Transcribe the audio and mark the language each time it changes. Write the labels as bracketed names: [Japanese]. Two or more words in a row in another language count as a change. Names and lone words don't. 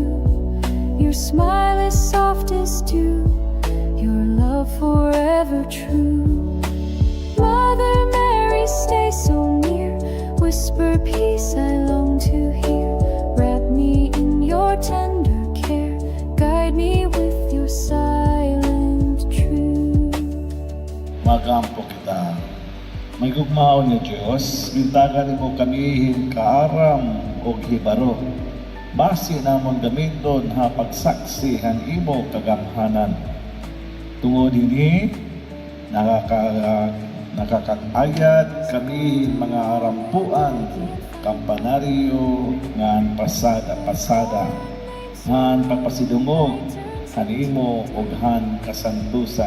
[English] Your smile is soft as dew, your love forever true. Mother Mary, stay so near, whisper peace I long to hear. Wrap me in your tender care, guide me with your silent truth. [Waray] Magampo kita. May gugmao niya Diyos, bintagan mo kamihin kaaram o hibaro. Basi namon gamiton ha pagsaksihan imo kagamhanan. Tungod ini, nakakayat kami mga arampuan, kampanaryo, ngan pasada, ngan pagpasidungog, hanimo og han kasantusan.